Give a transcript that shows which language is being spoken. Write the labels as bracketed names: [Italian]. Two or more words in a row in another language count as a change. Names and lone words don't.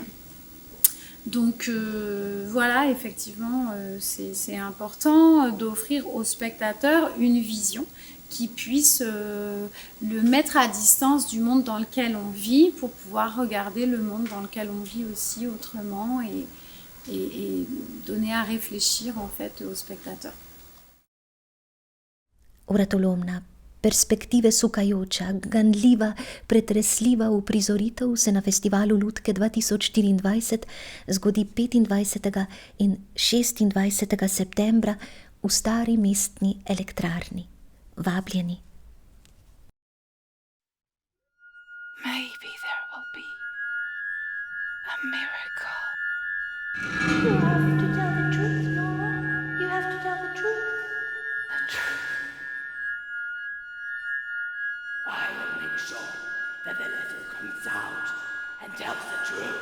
[French] Donc voilà, effectivement, c'est important d'offrir aux spectateurs une vision qui puisse le mettre à distance du monde dans lequel on vit pour pouvoir regarder le monde dans lequel on vit aussi autrement et donner à réfléchir en fait aux spectateurs. [Slovenian] Vratolomna, perspektive sukajoča, ganljiva, pretresljiva uprizoritev se na Festivalu Lutke 2024 zgodi 25. in 26. septembra v Stari mestni elektrarni. Vabljeni. [English] Maybe there will be a miracle. You have to tell the truth, Nora. You have to tell the truth. The truth. I will make sure that the letter comes out and tells the truth.